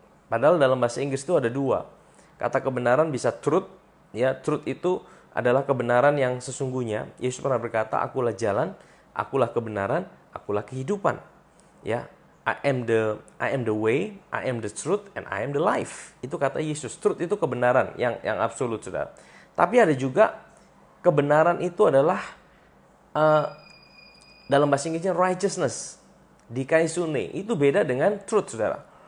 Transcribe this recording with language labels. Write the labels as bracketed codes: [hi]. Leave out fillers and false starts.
[id] Padahal dalam bahasa Inggris itu ada dua. Kata kebenaran bisa truth, ya, truth itu adalah kebenaran yang sesungguhnya. Yesus pernah berkata, akulah jalan, akulah kebenaran, akulah kehidupan. [en] Ya, I am the way, I am the truth, and I am the life. [id] Itu kata Yesus. Truth itu kebenaran yang absolut, Saudara. Tapi ada juga kebenaran itu adalah dalam bahasa Inggrisnya righteousness, dikaisune. Itu beda dengan truth, Saudara.